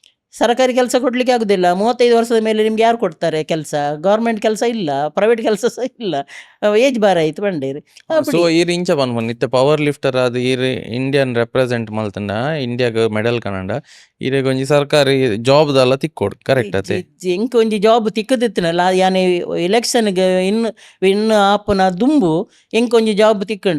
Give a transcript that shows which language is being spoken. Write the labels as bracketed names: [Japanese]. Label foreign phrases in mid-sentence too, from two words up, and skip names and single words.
[Kannada] ಸರ್ಕಾರಿ ಕೆಲಸ ಕೊಡ್ಲಿಕ್ಕೆ ಆಗುದಿಲ್ಲ. 35 ವರ್ಷದ ಮೇಲೆ ನಿಮ್ಗೆ ಯಾರು ಕೊಡ್ತಾರೆ ಕೆಲಸ? ಗವರ್ಮೆಂಟ್ ಕೆಲಸ ಇಲ್ಲ, ಪ್ರೈವೇಟ್ ಕೆಲಸ ಸಹ ಇಲ್ಲ. [English] age bar [Tulu] ಆಯ್ತು ಪಂಡೇರು. ಸೊ ಅಪ್ಪಡಿ ಈರ್ ಇಂಚ ಪನ್ಪುನ ಇತ್ತೆ [English] power lifter [Tulu] ಆದ್ ಈರ್ [English] Indian represent [Tulu] ಮಲ್ತಂಡ ಇಂಡಿಯಾಗ್ ಮೆಡಲ್ ಕನಂಡ ಈರೆಗ್ ಒಂಜಿ ಸರ್ಕಾರಿ ಜಾಬ್ ದಾಲ ತಿಕ್ಕೊಡು ಕರೆಕ್ಟ್ ಅತೆ. ಎಂಕ್ ಒಂಜಿ ಜಾಬ್ ತಿಕ್ಕದಿತ್ತಿನಲ್ಲ ಯಾನೆ ಎಲೆಕ್ಷನ್‌ಗ್ ಇನ್ನು ಆಪುನ ದುಂಬು ಎಂಕ್ ಒಂಜಿ ಜಾಬ್ ತಿಕ್ಕುಂಡು.